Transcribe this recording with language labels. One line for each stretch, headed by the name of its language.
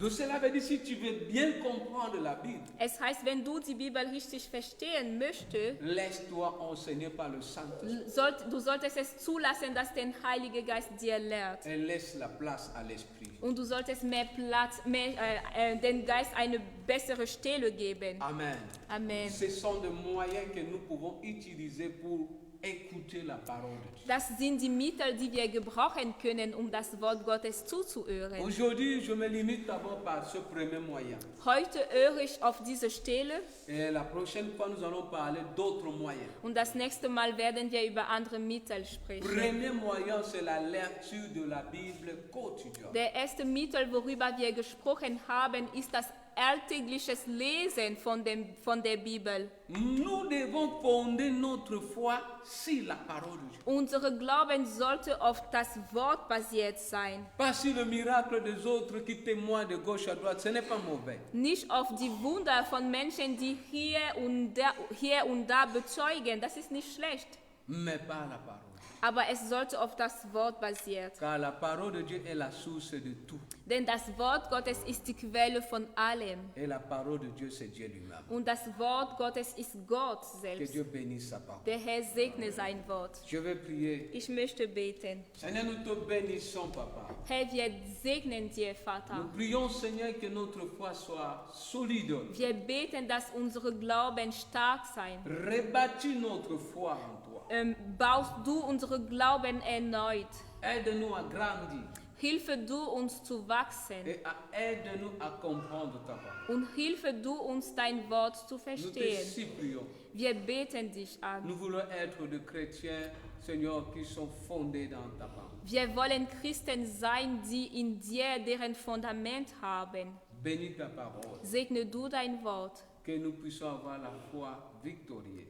French: Donc cela veut dire si tu veux bien comprendre la Bible,
German: Es heißt, wenn du die Bibel richtig verstehen möchtest,
French: laisse-toi enseigner par le Saint-Esprit
German: du solltest es zulassen, dass der Heilige Geist dir lehrt.
French: et laisse la place à l'Esprit.
German: Und du solltest mehr Platz, den Geist eine bessere Stelle geben.
French: Amen.
German: Amen.
French: Ce sont des moyens que nous pouvons utiliser pour écouter la parole de Dieu.
German: Das sind die Mittel, die wir gebrauchen können, um das Wort Gottes zuzuhören.
French: Aujourd'hui, je me limite d'abord par ce premier moyen.
German: Heute höre ich auf diese Stelle
French: Et la prochaine fois, nous allons parler d'autres moyens.
German: und das nächste Mal werden wir über andere Mittel sprechen.
French: Premier moyen, c'est la lecture de la Bible quotidienne.
German: Der erste Mittel, worüber wir gesprochen haben, ist das alltägliches Lesen von der Bibel.
French: Nous devons fonder notre foi sur la parole de Dieu.
German: Unser Glauben sollte auf das Wort basiert sein,
French: Pas sur le miracle des autres qui témoignent de gauche à droite, ce n'est pas mauvais.
German: nicht auf die Wunder von Menschen, die hier und da bezeugen. Das ist nicht schlecht,
French: Mais pas la parole.
German: aber es sollte auf das Wort basiert.
French: Car la parole de Dieu est la source de tout.
German: Denn das Wort Gottes ist die Quelle von allem.
French: Et la parole de Dieu, c'est Dieu lui-même.
German: Und das Wort Gottes ist Gott
French: Que
German: selbst.
French: Dieu bénisse sa parole.
German: Der Herr segne sein Wort.
French: Je vais prier.
German: Ich möchte beten.
French: Seigneur, nous te bénissons, Papa.
German: Herr, wir segnen dir,
French: Nous
German: Vater.
French: prions, Seigneur, que notre foi soit solide.
German: Wir beten, dass unsere Glauben stark sein.
French: Rebâtis notre foi en toi.
German: Baust du unsere Glauben erneut.
French: Aide-nous à grandir
German: Hilfe du uns zu wachsen
French: et aide-nous à comprendre ta parole.
German: und hilfe du uns dein Wort zu
French: Nous te
German: verstehen.
French: supplions.
German: Wir beten dich an.
French: Nous voulons être des chrétiens, Seigneur, qui sont fondés dans ta parole.
German: Wir wollen Christen sein, die in dir deren Fundament haben.
French: Bénis ta parole.
German: Segne du dein Wort.
French: Que nous puissions avoir la foi victorieuse.